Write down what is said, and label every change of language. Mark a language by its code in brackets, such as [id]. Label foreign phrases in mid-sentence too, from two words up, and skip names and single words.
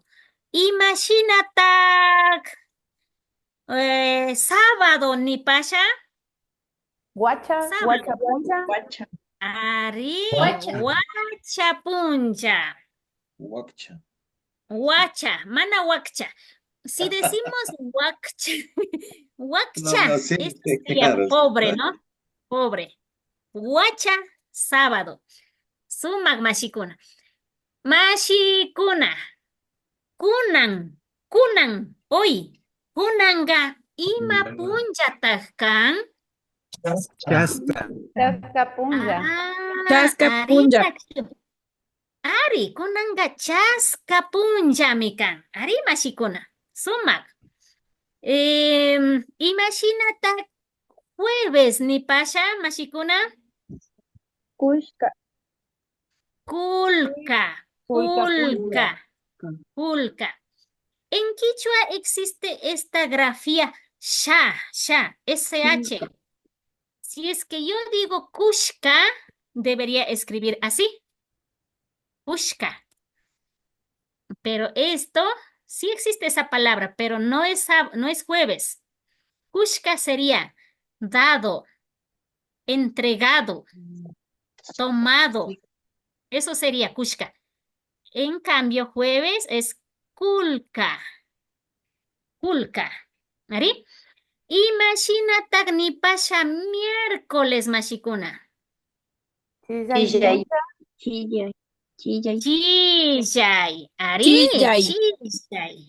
[es] Imagínate sábado, [qu] ni pasha. Guacha. Ari, Huacha. wacha puncha. Huacha. Wacha, mana wakcha. [es] Si decimos wakcha, wakcha, No, sí, esto sería claro. pobre, ¿no? Pobre. Wacha, sábado. [qu] Sumak mashikuna. Mashikuna. Kunan, hoy. Kunanga, ima punjataq kan? Chasta. Chasca punja. Chasca punja. Ari, kunanga chaska punjami kan. Ari mashikuna. Sumak. Imashinata jueves ni pasha mashikuna. Kushka. Kulka. [es] En Quichua existe esta grafía sha, SH. Si es que yo digo kushka, debería escribir así. Kushka. Pero esto, sí existe esa palabra, pero no es jueves. Kushka sería dado, entregado, tomado. Eso sería kushka. En cambio, jueves es kulka. [qu] ¿Ari? Imashinataq nipasha miércoles mashikuna. Chillay. Chillay. Ari, Chillay.